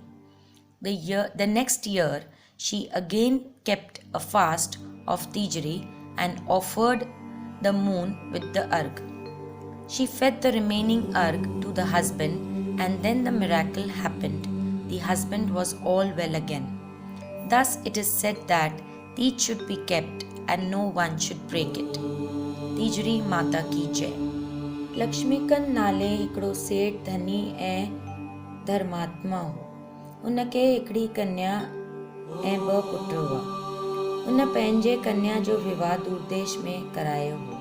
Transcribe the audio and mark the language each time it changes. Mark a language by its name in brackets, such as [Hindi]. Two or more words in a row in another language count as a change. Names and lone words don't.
[English] The next year, she again kept a fast of Tijri and offered the moon with the arg. She fed the remaining arg to the husband, and then the miracle happened. The husband was all well again. Thus it is said that Teej should be kept and no one should break it. [Sindhi] तीजड़ी माता की जय। लक्ष्मीकंद नाले हिकिड़ो सेठ धनी ऐं धर्मात्मा हो। उनखे हिकिड़ी कन्या ऐं 2 पुट हुआ। उन पंहिंजे कन्या जो विवाह दूरदेश में करायो हो।